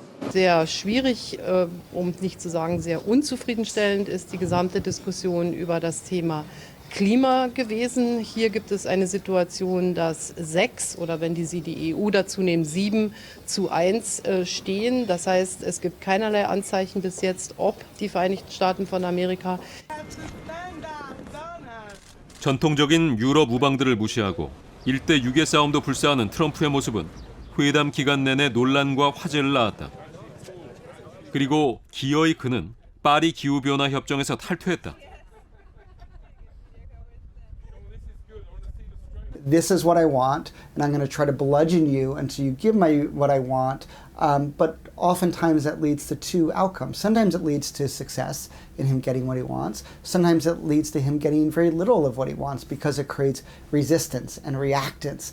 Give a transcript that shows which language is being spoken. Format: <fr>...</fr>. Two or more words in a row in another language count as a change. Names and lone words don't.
<de>Sehr schwierig, um nicht zu sagen sehr unzufriedenstellend, ist die gesamte Diskussion über das Thema Klima gewesen. Hier gibt es eine Situation, dass 6 oder wenn Sie die EU dazu nehmen, 7:1 stehen. Das heißt, es gibt keinerlei Anzeichen bis jetzt, ob die Vereinigten Staaten von Amerika</de> <ko>전통적인 유럽 우방들을 무시하고 1대 6의 싸움도 불사하는 트럼프의 모습은 회담 기간 내내 논란과 화제를 낳았다. 그리고 기어이 그는 파리 기후변화 협정에서 탈퇴했다.</ko> <en>This is what I want, and I'm going to try to bludgeon you until you give me what I want. But oftentimes that leads to two outcomes. Sometimes it leads to success in him getting what he wants. Sometimes it leads to him getting very little of what he wants because it creates resistance and reactance.</en>